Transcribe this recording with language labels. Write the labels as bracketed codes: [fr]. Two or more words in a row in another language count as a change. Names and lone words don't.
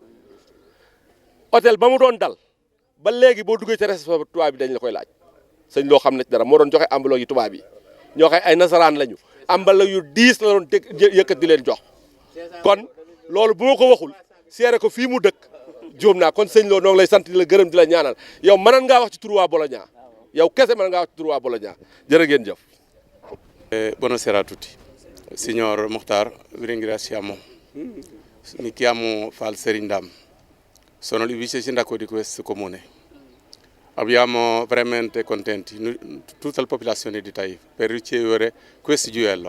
[wo] hôtel ba mu doon dal ba léegi boo duggee ci restaurant tubaab bi dañ la koy laaj sëñ Lo xam na ci dara moo doon joxe ambalo yi tubaab yi ñoo xay ay nasaraan lañu ambalo yu 10 la doon yëkkat di leen jox kon loolu bu ma ko waxul seere ko fii mu dëkk jóom naa kon sëñ Lo noo ngi lay sant di la gërëm di la ñaanal yow mënan ngaa wax ci turu waa Bologna yow kese mënan ngaa wax ci turu waa Bologna jërë ngeen jëf. [it] Buonasera a tutti. Signor Mukhtar, vi ringraziamo. Mi chiamo Fal Serindam, sono il vice sindaco di questo comune. Abbiamo veramente contenti, tutta la popolazione di Taif, per ricevere questo gioiello.